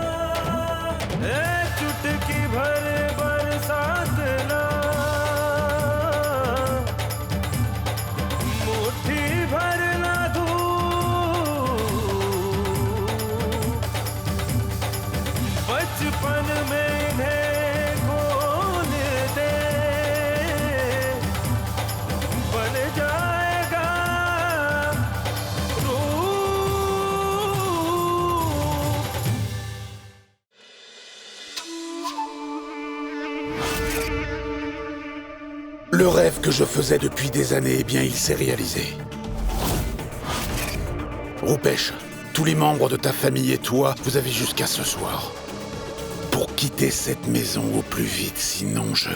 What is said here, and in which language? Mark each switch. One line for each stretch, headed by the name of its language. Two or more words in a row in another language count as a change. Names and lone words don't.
Hindi: चुटकी भर बरसात ना, मुट्ठी भर ना धूप, बचपन में इन्हें खोल दे, बन जाएगा रूप।
French: Le rêve que je faisais depuis des années, eh bien, il s'est réalisé. Rupesh, tous les membres de ta famille et toi, vous avez jusqu'à ce soir pour quitter cette maison au plus vite, sinon je...